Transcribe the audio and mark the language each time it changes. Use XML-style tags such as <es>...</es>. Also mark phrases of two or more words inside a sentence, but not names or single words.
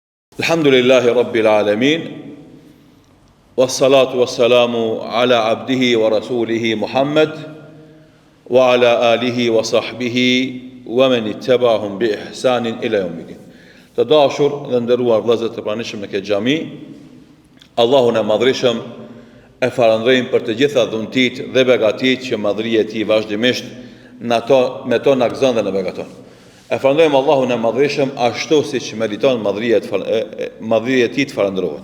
<ar>الحمد لله رب العالمين والصلاة والسلام على عبده ورسوله محمد وعلى آله وصحبه ومن اتبعهم بإحسان إلى يوم الدين.</ar> <sq>Të dashur dhe nderuar vëllezër të pranishëm në këtë xhami, Allahun e madhreshëm e falënderojmë për të gjitha dhuntit dhe begatit që madhëria e tij vazhdimisht me to na gëzon dhe na begaton. E falënderojmë Allahun e madhreshëm ashtu siç meriton madhëria e tij të falëndrohet.</sq>